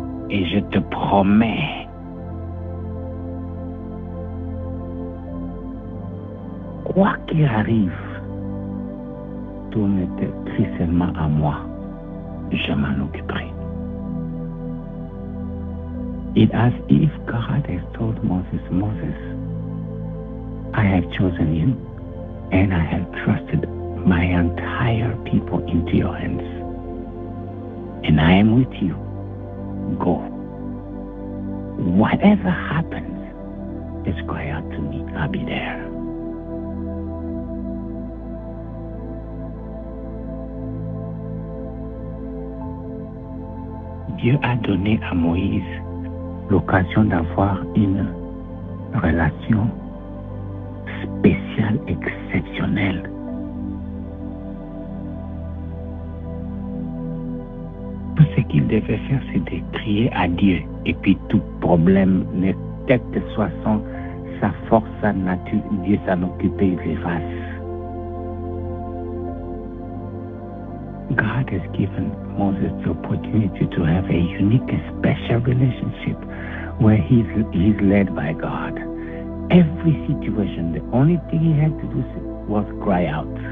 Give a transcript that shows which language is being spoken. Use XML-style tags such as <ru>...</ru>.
<fr>Et je te promets quoi qu'il arrive, tourne-toi seulement à moi, je m'en occuperai.</fr> <en>It's as if God has told Moses, Moses, I have chosen you and I have trusted my entire people into your hands. And I am with you. Go. Whatever happens, just cry out to me. I'll be there.</en> <fr>Dieu a donné à Moïse l'occasion d'avoir une relation spéciale, exceptionnelle. Tout ce qu'il devait faire, c'est de crier à Dieu. Et puis tout problème, quelle que soit sa force, sa nature, Dieu s'en occupe, il l'efface.</fr> <en>God has given Moses the opportunity to have a unique and special relationship where he's led by God. Every situation, the only thing he had to do was cry out.</en>